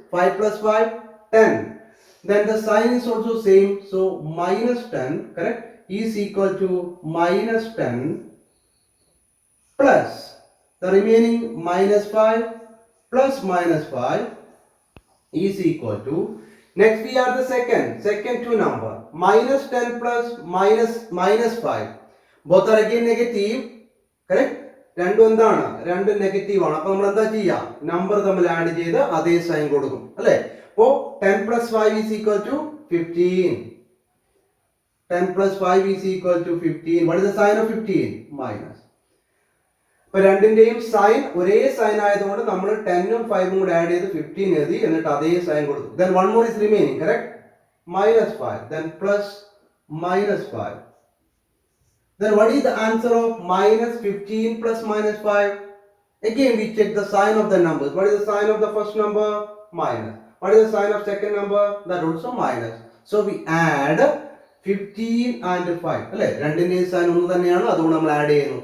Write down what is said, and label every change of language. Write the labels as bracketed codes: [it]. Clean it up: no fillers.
[en] 5 plus 5, 10. Then the sign is also same, so minus 10, correct, is equal to minus 10 plus the remaining minus 5 plus minus 5 is equal to, next we have the second two number, minus 10 plus minus 5. Both are again negative, correct? [ml] രണ്ടും എന്താണ്? രണ്ടും negative ആണ്. അപ്പോൾ നമ്മൾ എന്താ ചെയ്യുക? Number തമ്മിൽ add ചെയ്ത് അതേ സൈൻ കൊടുക്കും അല്ലേ? [en] അപ്പോൾ 10 plus 5 is equal to 15. 10 plus 5 is equal to 15. What is the sign of 15? Minus. [ml] അപ്പോൾ രണ്ടിന്റെയും സൈൻ ഒരേ സൈൻ ആയതുകൊണ്ട് നമ്മൾ 10ഉം 5ഉം കൂടെ ആഡ് ചെയ്ത് 15 എഴുതി, എന്നിട്ട് അതേ സൈൻ കൊടുക്കും. [en] Then one more is remaining, correct? Minus 5. Then plus minus 5. Then what is the answer of minus 15 plus minus 5? Again we check the sign of the numbers. What is the sign of the first number? Minus. What is the sign of second number? That also minus. So we add 15 and 5. അല്ലേ? [ml] രണ്ടിന്റെയും sign ഒന്ന് തന്നെയാണ്, അതുകൊണ്ട് നമ്മൾ add ചെയ്യുന്നു.